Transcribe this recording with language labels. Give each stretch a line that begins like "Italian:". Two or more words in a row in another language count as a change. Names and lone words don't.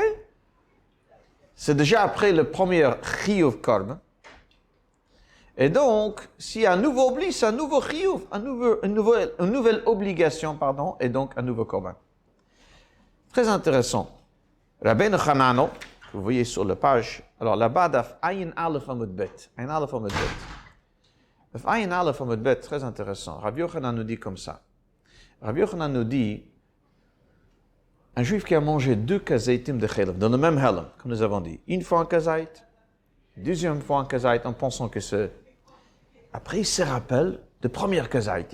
French: C'est déjà après le premier
Hebrew: חיוב קרבן.
French: Et donc, s'il y a un nouveau oubli, c'est un nouveau chiyuv, une nouvelle obligation, pardon, et donc un nouveau korban. Très intéressant. Rabbeinu Hanano, que vous voyez sur la page, alors là-bas,
Hebrew: דף עין אלף עמוד בית. עין אלף עמוד בית דף עין אלף עמוד בית,
French: très intéressant. Rabbi Yochanan nous dit comme ça. Rabbi Yochanan nous dit, un juif qui a mangé 2 kazaïtim de chaylev, dans le même halem, comme nous avons dit. Une fois un kazaït, deuxième fois un kazaït, en pensant que c'est... Après, il se rappelle de première kazaït.